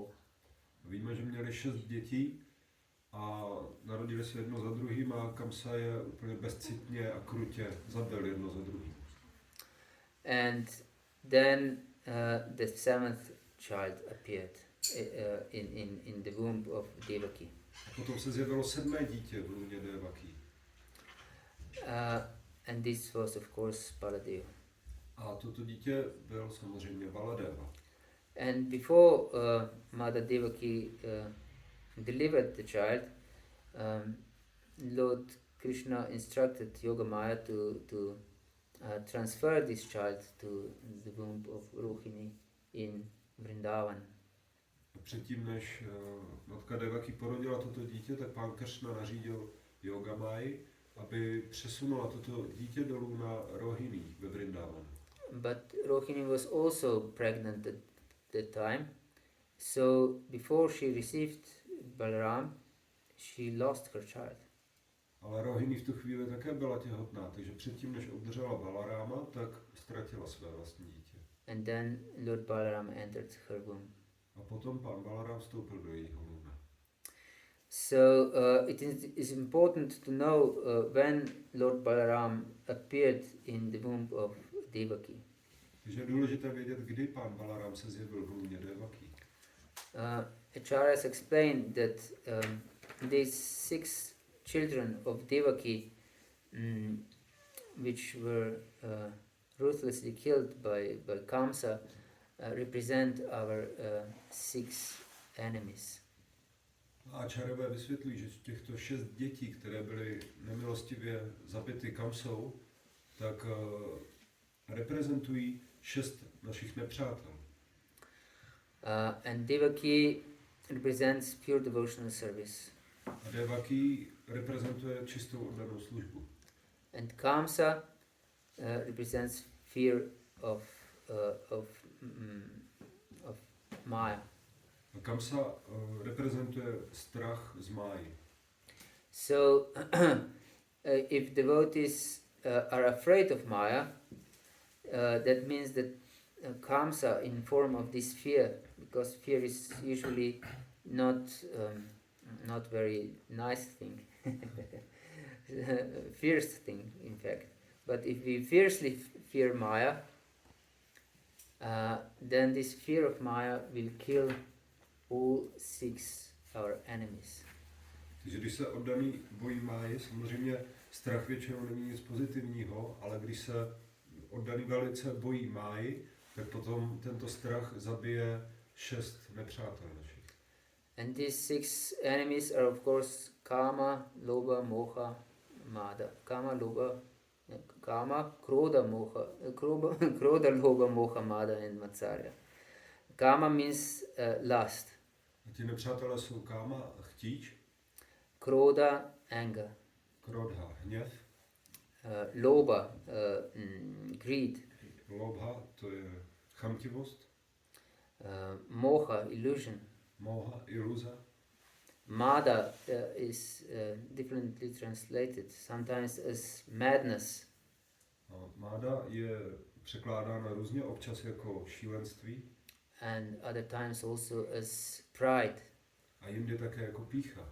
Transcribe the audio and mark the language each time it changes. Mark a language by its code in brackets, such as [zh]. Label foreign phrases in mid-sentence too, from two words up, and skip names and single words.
[cs] Víme, že měli 6 dětí a narodili se jedno za druhým a Kamsa je úplně bezcitně a krutě zabil jedno za druhým. [en] And then the 7th child appeared in the womb of Devaki. [cs] Potom se zjevilo 7. dítě v lůně Devaki. [en] And this was of course Baladeva. [cs] A toto dítě byl samozřejmě Baladeva. [en] And before Mother Devaki delivered the child, Lord Krishna instructed Yogamaya to transfer this child to the womb of Rohini in Vrindavan. [cs] Předtím, než matka Devaki porodila toto dítě, tak pán Kršna nařídil Yogamai, aby přesunula toto dítě dolů na Rohini ve Vrindavanu. [en] But Rohini was also pregnant at that time, so before she received Balaram, she lost her child. [cs] Ale Rohini v tu chvíli také byla těhotná, takže předtím, než obdržela Balarama, tak ztratila své vlastní dítě. [en] And then Lord Balaram entered her womb. [cs] A potom pán Balaram vstoupil do jejího lůna. [en] So it is important to know when Lord Balaram appeared in the womb of Devaki. [cs] Takže je důležité vědět, kdy pán Balaram se zjevil v lůně Devaki. [en] Acharyas explained that these 6 children of Devaki, which were ruthlessly killed by Kamsa, represent our 6 enemies. [cs] A Acharyové vysvětlí, že těchto 6 dětí, které byly nemilostivě zabity Kamsou, tak reprezentují 6 našich nepřátel. [en] And Devaki represents pure devotional service. [cs] A Devaki reprezentuje čistou oddanou službu. [en] And Kamsa represents fear of Maya. [cs] A Kamsa reprezentuje strach z máji. [en] So, if devotees are afraid of Maya, that means that Kamsa in form of this fear, because fear is usually not very nice thing, fierce thing in fact. But if we fiercely fear Maya, then this fear of Maya will kill all 6 our enemies. [cs] Takže když se oddaný bojí máji, samozřejmě strach většinou není nic pozitivního, ale když se oddaný velice bojí máji, tak potom tento strach zabije 6 nepřátel našich. [en] And these 6 enemies are of course Kama, Lobha, Moha, Mada. Kama, Krodha, Lobha, Moha, Mada and Matsarya. Kama means lust. [cs] A ti nepřátelé jsou káma, chtíč, [en] Krodha, anger. [cs] krodha, hněv, [en] Lobha, greed. [cs] lobha, to je chamtivost, [en] Moha, illusion. [cs] moha, iluze. [en] Mada is differently translated, sometimes as madness. [cs] A máda je překládána různě, občas jako šílenství [en] And other times also as pride. [cs] a jindy také jako pýcha.